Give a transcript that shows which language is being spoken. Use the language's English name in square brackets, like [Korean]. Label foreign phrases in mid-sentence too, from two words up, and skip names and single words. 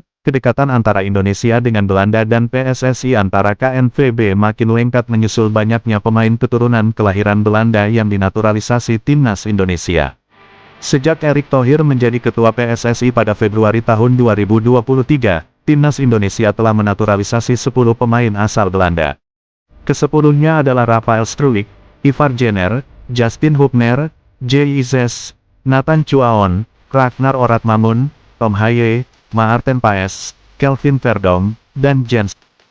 [Indonesian] Kedekatan antara Indonesia dengan Belanda dan PSSI antara KNVB makin lengkap menyusul banyaknya pemain keturunan kelahiran Belanda yang dinaturalisasi Timnas Indonesia. Sejak Erick Thohir menjadi Ketua PSSI pada Februari tahun 2023, Timnas Indonesia telah menaturalisasi 10 pemain asal Belanda. Ke-10-nya adalah Rafael Struijk, Ivar Jenner, Justin Hubner, J.I.Zes, Nathan Chuaon, Ragnar Oratmangun, Tom Haye, Maarten Paes, Kelvin Verdonk, dan Jens